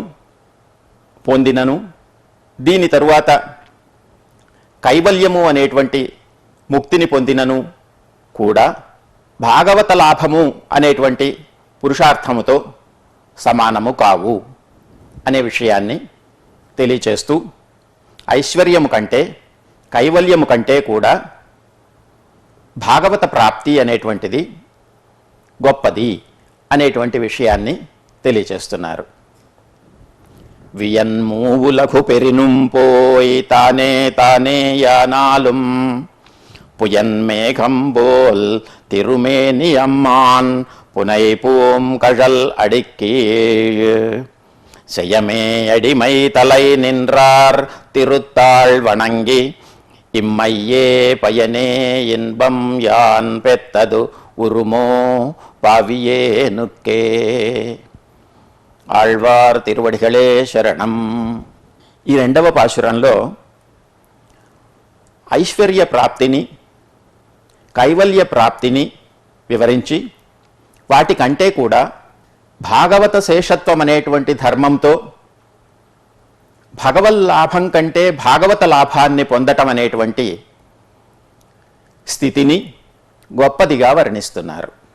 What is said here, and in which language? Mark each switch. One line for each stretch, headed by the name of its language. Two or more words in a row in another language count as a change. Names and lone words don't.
Telugu: పొందినను దీని తరువాత కైవల్యము అనేటువంటి ముక్తిని పొందినను కూడా భాగవత లాభము అనేటువంటి పురుషార్థముతో సమానము కావు అనే విషయాన్ని తెలియచేస్తూ ఐశ్వర్యము కంటే కైవల్యము కంటే కూడా భాగవత ప్రాప్తి అనేటువంటిది గొప్పది అనేటువంటి విషయాన్ని తెలియచేస్తున్నారు.
Tamil: வியன்மூவுலகு பெறினும் போய் தானே தானே யானாலும் புயன்மேகம் போல் திருமேனி அம்மான் புனை பூம் கழல் அடிக்கீழ் செய்யமே அடிமை தலை நின்றார் திருத்தாள் வணங்கி இம்மையே பயனே இன்பம் யான் பெத்தது உருமோ பாவியேனுக்கே.
Telugu: ఆళ్వార్ తిరువడిகளே శరణం. ఈ 2వ పాశురంలో ఐశ్వర్య ప్రాప్తిని కైవల్య ప్రాప్తిని వివరించి వాటికంటే కూడా భాగవత శేషత్వం అనేటువంటి ధర్మంతో భగవల్లాభం కంటే భాగవత లాభాన్ని పొందటం అనేటువంటి స్థితిని గొప్పదిగా వర్ణిస్తున్నారు.